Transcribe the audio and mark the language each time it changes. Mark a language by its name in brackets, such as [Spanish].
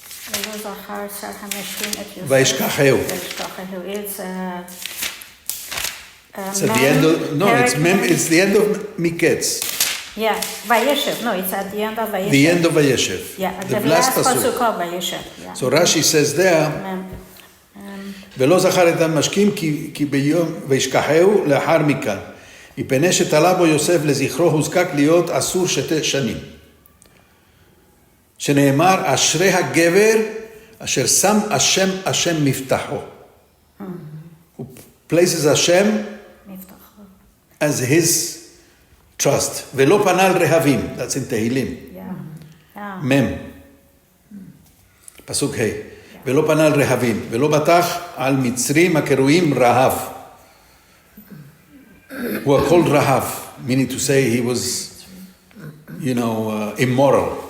[Hebrew] ולא זכר שר המשקים את יוסף. וישכחהו. וישכחהו. [English] It's at the end of, no, it's the end of Miketz. Yeah, Vayeshev. No, it's at the end of Vayeshev. The end of Vayeshev. Yeah, the last pasuk. of Vayeshev. Yeah. So Rashi says there, [Hebrew] ולא זכר את המשקים כי ביום וישכחהו לאחר מכן. מפני שתלה בו יוסף לזכרו הוזקק להיות אסור 2 שנים. שנאמר, אשרי הגבר אשר שם השם מבטחו. [English] Who places Hashem as his trust. [Hebrew] ולא פנה על רהבים. [English] That's in Tehillim. [Hebrew] מם. פסוק ה'. ולא פנה על רהבים. ולא בטח על מצרים הקרויים רהב. [English] Who are called Rahav, meaning to say he was, immoral.